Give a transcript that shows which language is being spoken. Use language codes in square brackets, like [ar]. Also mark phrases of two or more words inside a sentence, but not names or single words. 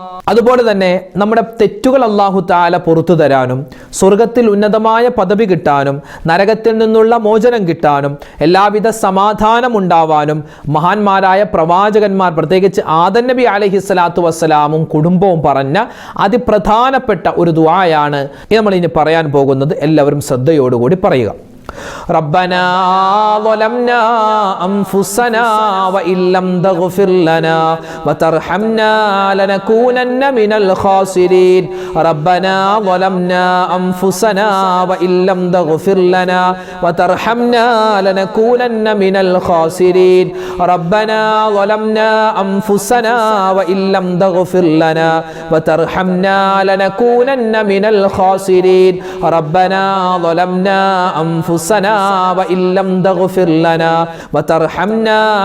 [ml] അതുപോലെ തന്നെ നമ്മുടെ തെറ്റുകൾ [ar] الله تعالى [ml] പുറത്തു തരാനും സ്വർഗത്തിൽ ഉന്നതമായ പദവി കിട്ടാനും നരകത്തിൽ നിന്നുള്ള മോചനം കിട്ടാനും എല്ലാവിധ സമാധാനം ഉണ്ടാവാനും മഹാന്മാരായ പ്രവാചകന്മാർ പ്രത്യേകിച്ച് ആദം നബി [ar] عليه الصلاة والسلام [ml] കുടുംബവും പറഞ്ഞ അതിപ്രധാനപ്പെട്ട ഒരു ദുആയാണ് നമ്മൾ ഇനി പറയാൻ പോകുന്നത്. എല്ലാവരും ശ്രദ്ധയോടുകൂടി പറയുക. [ar] ربنا ظلمنا أنفسنا وإن لم تغفر لنا وترحمنا لنكونن من الخاسرين ربنا ظلمنا أنفسنا وإن لم تغفر لنا وترحمنا لنكونن من الخاسرين ربنا ظلمنا أنفسنا وإن لم تغفر لنا وترحمنا لنكونن من الخاسرين ربنا ظلمنا أنفسنا وإن لم تغفر لنا وترحمنا